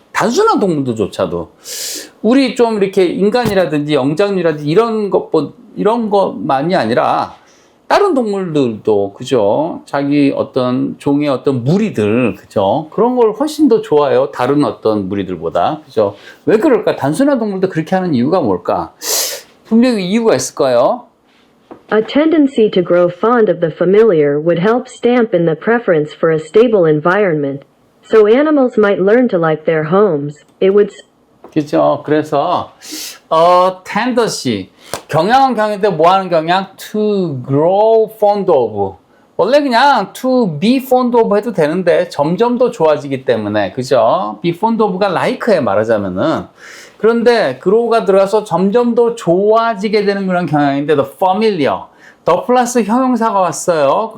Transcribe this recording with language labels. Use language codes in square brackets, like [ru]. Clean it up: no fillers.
[ko] 단순한 동물들조차도 우리 좀 이렇게 인간이라든지 영장류라든지 이런 것만이 아니라 다른 동물들도 그죠? 자기 어떤 종의 어떤 무리들 그죠? 그런 걸 훨씬 더 좋아해요. 다른 어떤 무리들보다 그죠? 왜 그럴까? 단순한 동물도 그렇게 하는 이유가 뭘까? 분명히 이유가 있을 거예요. [en] A tendency to grow fond of the familiar would help stamp in the preference for a stable environment. So animals might learn to like their homes. It would [ko] 그죠? 그래서 tendency 경향은 경향인데 뭐 하는 경향? [en] To grow fond of [ko] 원래 그냥 [en] to be fond of [ko] 해도 되는데 점점 더 좋아지기 때문에 그죠? be fond of가 like에 말하자면은 그런데 grow가 들어가서 점점 더 좋아지게 되는 그런 경향인데 the familiar 더 플러스 형용사가 왔어요.